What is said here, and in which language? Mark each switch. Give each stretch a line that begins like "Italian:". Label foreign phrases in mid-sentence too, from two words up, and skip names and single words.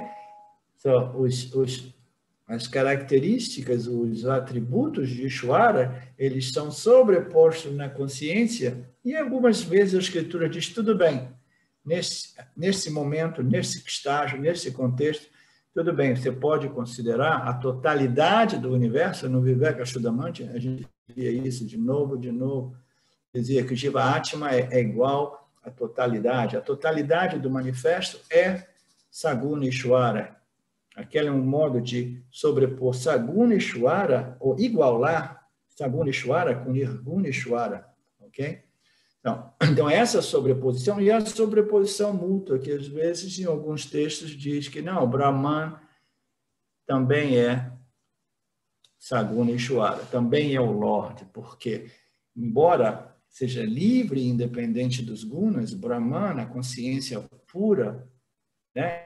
Portuguese: Então, as características, os atributos de Ishvara, eles são sobrepostos na consciência, e algumas vezes a Escritura diz, tudo bem, nesse momento, nesse estágio, nesse contexto, tudo bem, você pode considerar a totalidade do universo. No Vivekachudamani, a gente via isso de novo, dizia que o
Sanskrit: Jiva Atma
Portuguese: é igual à totalidade. A totalidade do manifesto é Saguna Ishvara. Aquele é um modo de sobrepor Saguna Ishvara, ou igualar Saguna Ishvara com Nirguna Ishvara, ok? Então, essa sobreposição, e a sobreposição mútua, que às vezes em alguns textos diz que não, Brahman também é Saguna Ishvara, também é o Lorde, porque, embora seja livre e independente dos gunas, Brahman, a consciência pura, né,